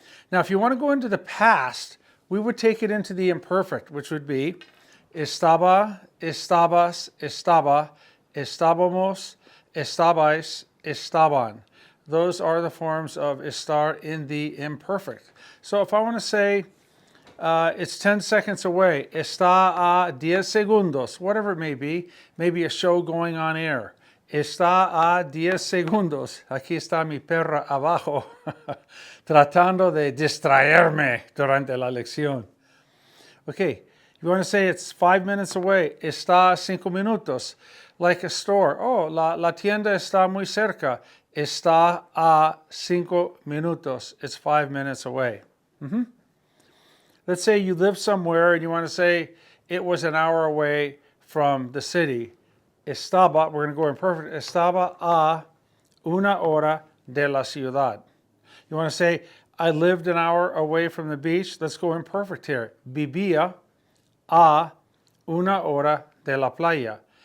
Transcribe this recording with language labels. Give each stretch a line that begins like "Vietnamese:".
English: Now, if you want to go into the past, we would take it into the imperfect, which would be
Spanish: estaba, estabas, estaba, estábamos, estabais, estaban.
English: Those are the forms of estar in the imperfect. So if I want to say it's 10 seconds away,
Spanish: está a 10 segundos,
English: whatever it may be, maybe a show going on air.
Spanish: Está a 10 segundos. Aquí está mi perra abajo, tratando de distraerme durante la lección.
English: Okay, you want to say it's 5 minutes away.
Spanish: Está a 5 minutos.
English: Like a store.
Spanish: Oh, la tienda está muy cerca. Está a 5 minutos.
English: It's 5 minutes away. Let's say you live somewhere and you want to say it was an hour away from the city.
Spanish: Estaba,
English: we're going to go imperfect,
Spanish: estaba a una hora de la ciudad.
English: You want to say, I lived an hour away from the beach. Let's go imperfect here.
Spanish: Vivía a una hora de la playa.